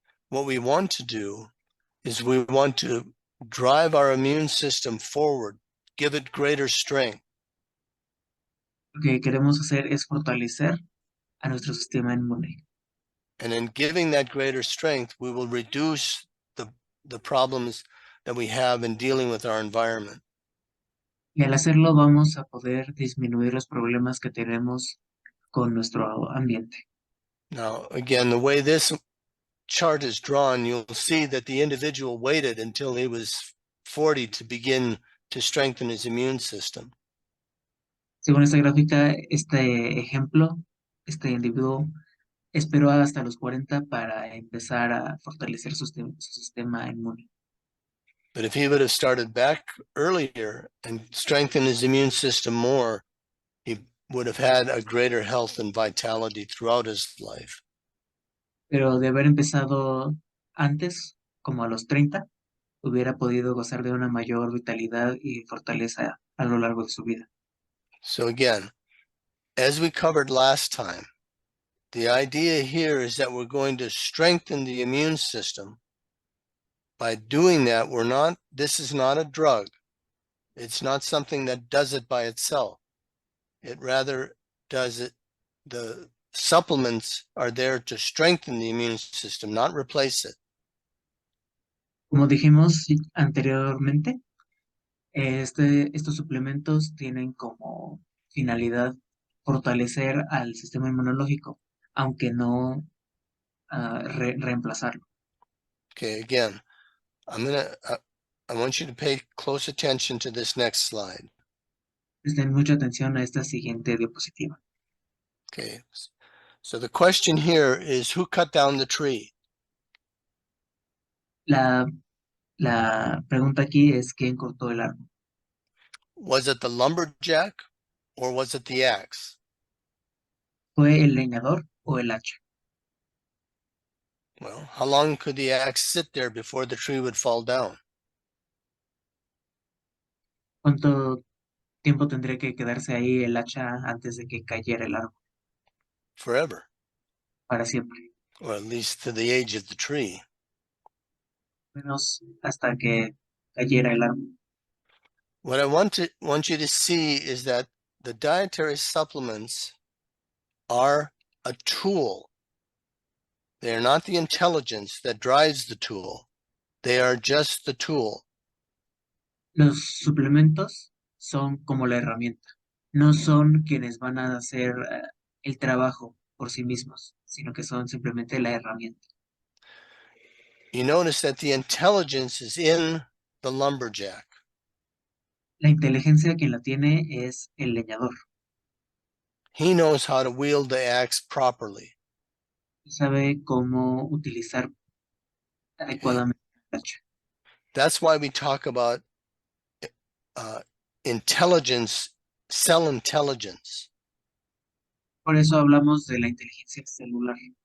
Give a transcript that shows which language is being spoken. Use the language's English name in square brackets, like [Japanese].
[English] what we want to do is we want to drive our immune system forward, give it greater strength. [Spanish] Lo que queremos hacer es fortalecer a nuestro sistema inmune. [English] And in giving that greater strength, we will reduce the problems that we have in dealing with our environment. [Spanish] Y al hacerlo vamos a poder disminuir los problemas que tenemos con nuestro ambiente. [English] Now, again, the way this chart is drawn, you'll see that the individual waited until he was 40 to begin to strengthen his immune system. [Spanish] Según esta gráfica, este ejemplo, este individuo esperó hasta los 40 para empezar a fortalecer su sistema inmune. [English] But if he would have started back earlier and strengthened his immune system more, he would have had a greater health and vitality throughout his life. [Spanish] Pero de haber empezado antes, como a los 30, hubiera podido gozar de una mayor vitalidad y fortaleza a lo largo de su vida. [English] So again, as we covered last time, the idea here is that we're going to strengthen the immune system. By doing that, this is not a drug. It's not something that does it by itself. It rather does it, the supplements are there to strengthen the immune system, not replace it. [Spanish] Como dijimos anteriormente, estos suplementos tienen como finalidad fortalecer al sistema inmunológico, aunque no reemplazarlo. [English] Okay, again, I want you to pay close attention to this next slide. [Spanish] Presten mucha atención a esta siguiente diapositiva. [English] Okay, so the question here is, who cut down the tree? [Spanish] La, la pregunta aquí es ¿quién cortó el árbol? [English] Was it the lumberjack or was it the axe? [Spanish] ¿Fue el leñador o el hacha? [English] Well, how long could the axe sit there before the tree would fall down? [Spanish] ¿Cuánto tiempo tendría que quedarse ahí el hacha antes de que cayera el árbol? [English] Forever, [Spanish] Para siempre. [English] or at least to the age of the tree. [Spanish] Menos hasta que cayera el árbol. [English] What I want you to see is that the dietary supplements are a tool. They are not the intelligence that drives the tool. They are just the tool. [Spanish] Los suplementos son como la herramienta. No son quienes van a hacer el trabajo por sí mismos, sino que son simplemente la herramienta. [English] You notice that the intelligence is in the lumberjack. [Spanish] La inteligencia quien la tiene es el leñador. [English] He knows how to wield the axe properly. [Spanish] Sabe cómo utilizar adecuadamente el hacha. [English] That's why we talk about intelligence, cell intelligence. [Spanish] Por eso hablamos de la inteligencia celular.